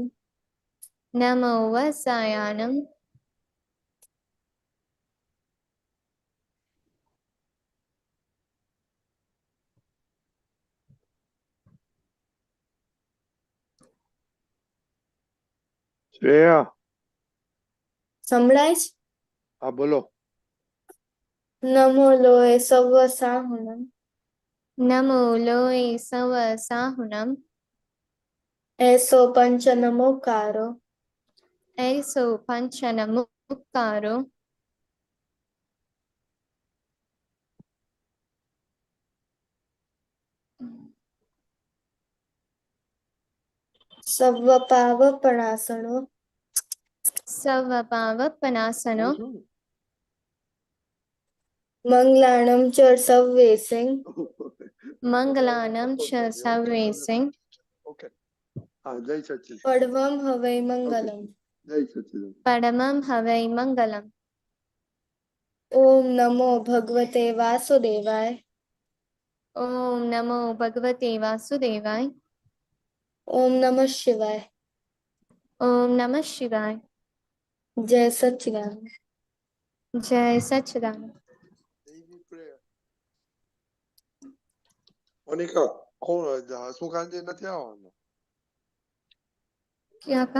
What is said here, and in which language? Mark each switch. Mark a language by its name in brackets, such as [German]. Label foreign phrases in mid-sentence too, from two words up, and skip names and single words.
[Prakrit languages] नमो वसायानम श्रेया [Gujarati] સંભળાય છે? [Hindi] हाँ बोलो। [Prakrit languages] नमो लोय सव साहुणम नमो लोय सव साहुनम एसो पंच नमोकारो ऐसो पंचन मुक्कारो सव पावपणासणो सव पावपनासनो मंगलाणम च सव्वेसिंग मंगलानम च सर्वेसिं [Hindi] ओके, हाँ जय सच्चिदानंद। [Prakrit languages] पडवम हवै मंगलम। [Hindi] जय सच्चिदानंद। [Prakrit languages] परमं हवै मंगलम। [Sanskrit] ओम नमो भगवते वासुदेवाय ओम नमो भगवते वासुदेवाय। ओम नमः शिवाय। ओम नमः शिवाय। [Gujarati] જય સચ્ચિદાનંદ। [Hindi] जय सच्चिदानंद। मोनिका कौन हसमुख आनंद [Gujarati] નથી આવવાનો? [Hindi] क्या कहा?